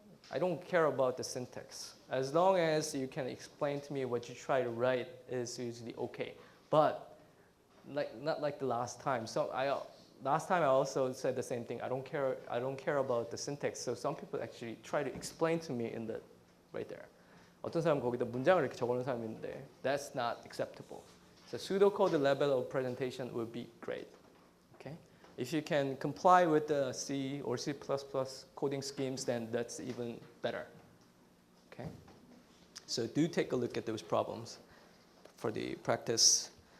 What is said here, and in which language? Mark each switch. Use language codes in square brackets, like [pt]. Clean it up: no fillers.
[en] I don't care about the syntax. As long as you can explain to me what you try to write is usually okay. But not like the last time. Last time I also said the same thing. I don't care about the syntax. So some people actually try to explain to me in the right there. [ko] 어떤 사람 거기다 문장을 이렇게 적어놓은 사람이 있는데 [en] that's not acceptable. So pseudocode level of presentation would be great. Okay? If you can comply with the C or C++ coding schemes, then that's even better. Okay? So do take a look at those problems for the practice.